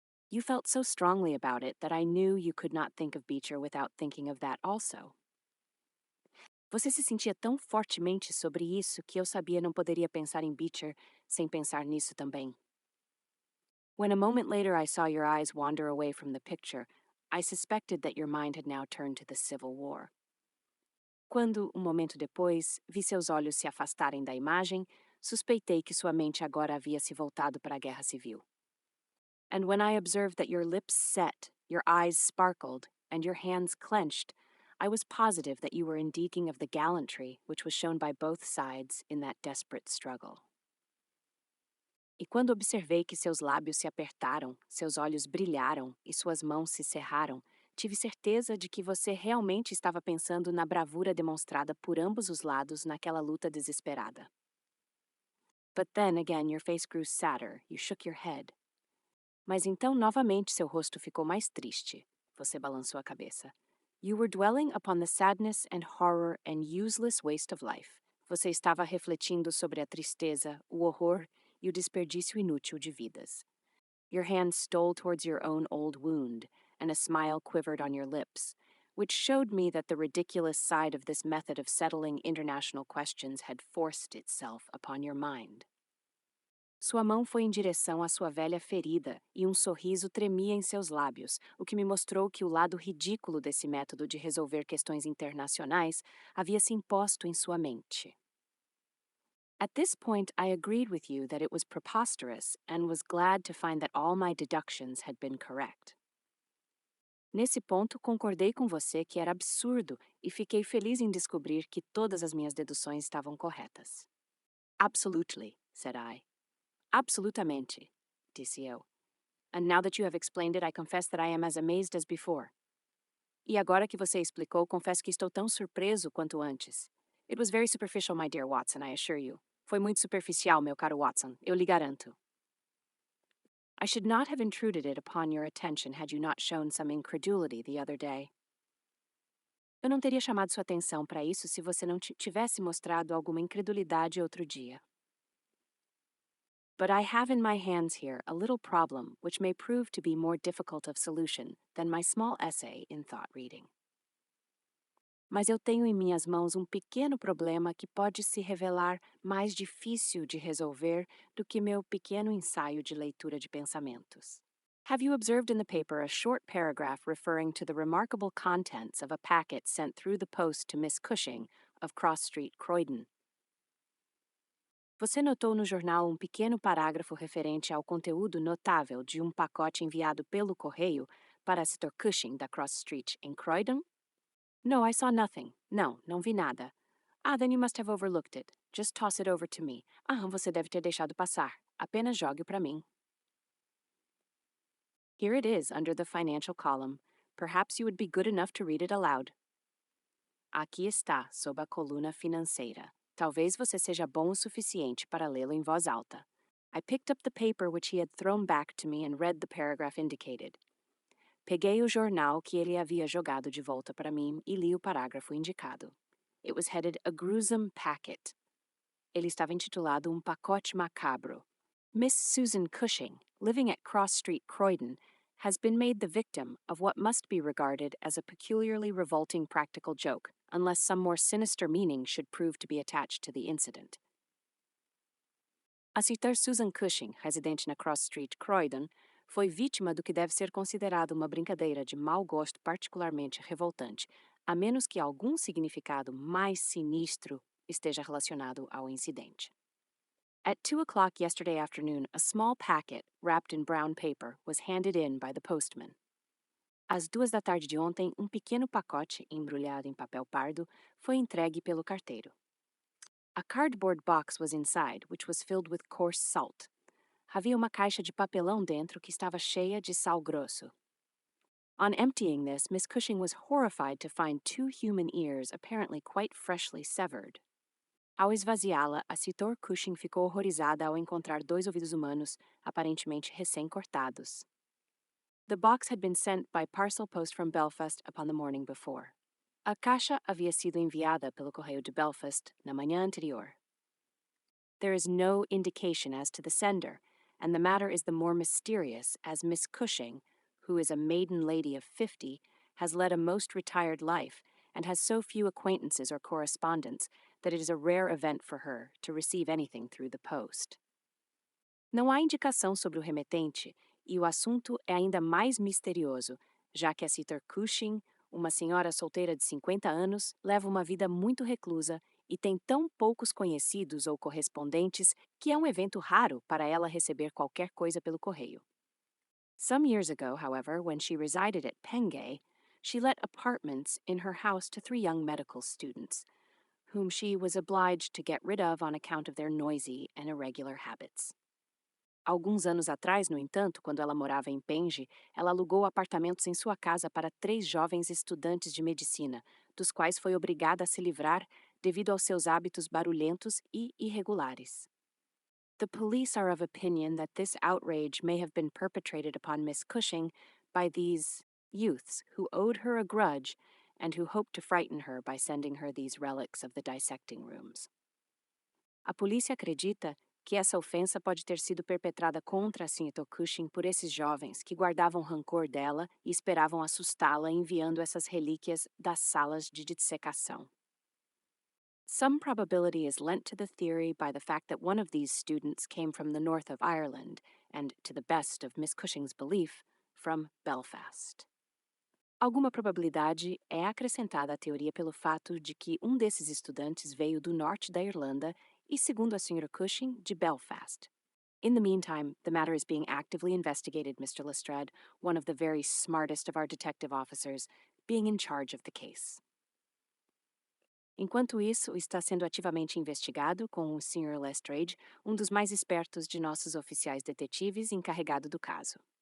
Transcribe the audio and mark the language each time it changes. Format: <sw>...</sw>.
<en>You felt so strongly about it that I knew you could not think of Beecher without thinking of that also.</en> <pt>Você se sentia tão fortemente sobre isso que eu sabia não poderia pensar em Beecher sem pensar nisso também.</pt> <en>When a moment later I saw your eyes wander away from the picture, I suspected that your mind had now turned to the Civil War.</en> <pt>Quando, um momento depois, vi seus olhos se afastarem da imagem, suspeitei que sua mente agora havia se voltado para a Guerra Civil.</pt> <en>And when I observed that your lips set, your eyes sparkled, and your hands clenched, I was positive that you were indeed thinking of the gallantry which was shown by both sides in that desperate struggle.</en> <pt>E quando observei que seus lábios se apertaram, seus olhos brilharam e suas mãos se cerraram, tive certeza de que você realmente estava pensando na bravura demonstrada por ambos os lados naquela luta desesperada.</pt> <en>But then again your face grew sadder, you shook your head.</en> <pt>Mas então novamente seu rosto ficou mais triste. Você balançou a cabeça.</pt> <en>You were dwelling upon the sadness and horror and useless waste of life.</en> <pt>Você estava refletindo sobre a tristeza, o horror e o desperdício inútil de vidas.</pt> <en>Your hand stole towards your own old wound, and a smile quivered on your lips, which showed me that the ridiculous side of this method of settling international questions had forced itself upon your mind.</en> <pt>Sua mão foi em direção à sua velha ferida e um sorriso tremia em seus lábios, o que me mostrou que o lado ridículo desse método de resolver questões internacionais havia se imposto em sua mente.</pt> <en>At this point, I agreed with you that it was preposterous and was glad to find that all my deductions had been correct.</en> <pt>Nesse ponto, concordei com você que era absurdo e fiquei feliz em descobrir que todas as minhas deduções estavam corretas.</pt> <en>Absolutely, said I.</en> <pt>Absolutamente, disse eu.</pt> <en>And now that you have explained it, I confess that I am as amazed as before.</en> <pt>E agora que você explicou, confesso que estou tão surpreso quanto antes.</pt> <en>It was very superficial, my dear Watson, I assure you.</en> <pt>Foi muito superficial, meu caro Watson, eu lhe garanto.</pt> <en>I should not have intruded it upon your attention had you not shown some incredulity the other day.</en> <pt>Eu não teria chamado sua atenção para isso se você não tivesse mostrado alguma incredulidade outro dia.</pt> <en>But I have in my hands here a little problem which may prove to be more difficult of solution than my small essay in thought reading.</en> <pt>Mas eu tenho em minhas mãos um pequeno problema que pode se revelar mais difícil de resolver do que meu pequeno ensaio de leitura de pensamentos.</pt> <en>Have you observed in the paper a short paragraph referring to the remarkable contents of a packet sent through the post to Miss Cushing of Cross Street, Croydon?</en> <pt>Você notou no jornal um pequeno parágrafo referente ao conteúdo notável de um pacote enviado pelo correio para a Sr. Cushing da Cross Street, em Croydon?</pt> <en>No, I saw nothing.</en> <pt>Não, não vi nada.</pt> <en>Ah, then you must have overlooked it. Just toss it over to me.</en> <pt>Ah, você deve ter deixado passar. Apenas jogue para mim.</pt> <en>Here it is, under the financial column. Perhaps you would be good enough to read it aloud.</en> <pt>Aqui está, sob a coluna financeira. Talvez você seja bom o suficiente para lê-lo em voz alta.</pt> <en>I picked up the paper which he had thrown back to me and read the paragraph indicated.</en> <pt>Peguei o jornal que ele havia jogado de volta para mim e li o parágrafo indicado.</pt> <en>It was headed A Gruesome Packet.</en> <pt>Ele estava intitulado Um Pacote Macabro.</pt> <en>Miss Susan Cushing, living at Cross Street, Croydon, has been made the victim of what must be regarded as a peculiarly revolting practical joke, unless some more sinister meaning should prove to be attached to the incident.</en> <pt>A citar Susan Cushing, residente na Cross Street, Croydon, foi vítima do que deve ser considerado uma brincadeira de mau gosto particularmente revoltante, a menos que algum significado mais sinistro esteja relacionado ao incidente.</pt> <en>At 2 o'clock yesterday afternoon, a small packet, wrapped in brown paper, was handed in by the postman.</en> <pt>Às 2 da tarde de ontem, um pequeno pacote, embrulhado em papel pardo, foi entregue pelo carteiro.</pt> <en>A cardboard box was inside, which was filled with coarse salt.</en> <pt>Havia uma caixa de papelão dentro que estava cheia de sal grosso.</pt> <en>On emptying this, Miss Cushing was horrified to find 2 human ears apparently quite freshly severed.</en> <pt>Ao esvaziá-la, a Citor Cushing ficou horrorizada ao encontrar 2 ouvidos humanos, aparentemente recém-cortados.</pt> <en>The box had been sent by parcel post from Belfast upon the morning before.</en> <pt>A caixa havia sido enviada pelo correio de Belfast na manhã anterior.</pt> <en>There is no indication as to the sender, and the matter is the more mysterious as Miss Cushing, who is a maiden lady of 50, has led a most retired life and has so few acquaintances or correspondents that it is a rare event for her to receive anything through the post.</en> <pt>Não há indicação sobre o remetente, e o assunto é ainda mais misterioso, já que a Citor Cushing, uma senhora solteira de 50 anos, leva uma vida muito reclusa e tem tão poucos conhecidos ou correspondentes que é um evento raro para ela receber qualquer coisa pelo correio.</pt> <en>Some years ago, however, when she resided at Pengay, she let apartments in her house to 3 young medical students, whom she was obliged to get rid of on account of their noisy and irregular habits.</en> <pt>Alguns anos atrás, no entanto, quando ela morava em Penge, ela alugou apartamentos em sua casa para 3 jovens estudantes de medicina, dos quais foi obrigada a se livrar devido aos seus hábitos barulhentos e irregulares.</pt> <en>The police are of opinion that this outrage may have been perpetrated upon Miss Cushing by these youths who owed her a grudge and who hoped to frighten her by sending her these relics of the dissecting rooms.</en> <pt>A polícia acredita que essa ofensa pode ter sido perpetrada contra a Sr. Cushing por esses jovens que guardavam rancor dela e esperavam assustá-la enviando essas relíquias das salas de dissecação.</pt> <en>Some probability is lent to the theory by the fact that one of these students came from the north of Ireland and, to the best of Miss Cushing's belief, from Belfast.</en> <pt>Alguma probabilidade é acrescentada à teoria pelo fato de que um desses estudantes veio do norte da Irlanda e, segundo a Sra. Cushing, de Belfast.</pt> <en>In the meantime, the matter is being actively investigated, Mr. Lestrade, one of the very smartest of our detective officers, being in charge of the case.</en> <pt>Enquanto isso, está sendo ativamente investigado com o Sr. Lestrade, um dos mais espertos de nossos oficiais detetives encarregado do caso.</pt>